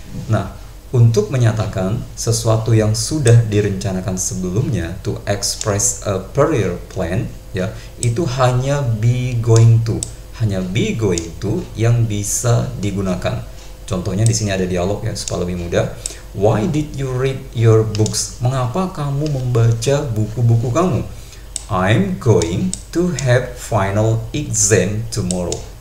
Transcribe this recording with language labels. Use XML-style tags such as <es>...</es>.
<id>Nah, untuk menyatakan sesuatu yang sudah direncanakan sebelumnya,</id> <en>to express a prior plan,</en> <id>ya, itu hanya be going to. Hanya be going to yang bisa digunakan. Contohnya di sini ada dialog ya, supaya lebih mudah.</id> <en>Why did you read your books?</en> <id>Mengapa kamu membaca buku-buku kamu?</id> <en>I'm going to have final exam tomorrow.</en>